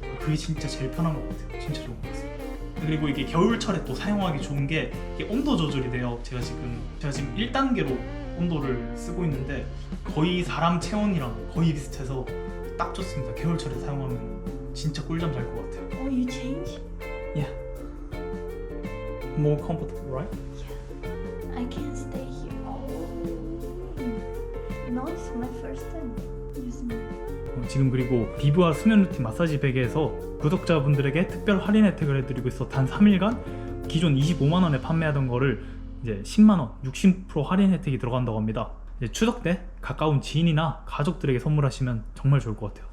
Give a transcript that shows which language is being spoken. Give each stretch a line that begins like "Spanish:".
Korean: 그게 진짜 제일 편한 것 같아요. 진짜 좋은 것 같습니다. 그리고 이게 겨울철에 또 사용하기 좋은 게 이게 온도 조절이 돼요. 제가 지금 1단계로 온도를 쓰고 있는데 거의 사람 체온이랑 거의 비슷해서 딱 좋습니다. 겨울철에 사용하면 진짜 꿀잠 잘 것 같아요.
English: Oh, you change? Yeah. More comfortable, right? I can't stay here. Oh. You know, it's my first time using it.
Korean: 지금 그리고 비브아 수면 루틴 마사지 베개에서 구독자분들에게 특별 할인 혜택을 해드리고 있어. 단 3일간 기존 25만 원에 판매하던 거를 이제 10만 원, 60% 할인 혜택이 들어간다고 합니다. 이제 추석 때 가까운 지인이나 가족들에게 선물하시면 정말 좋을 것 같아요.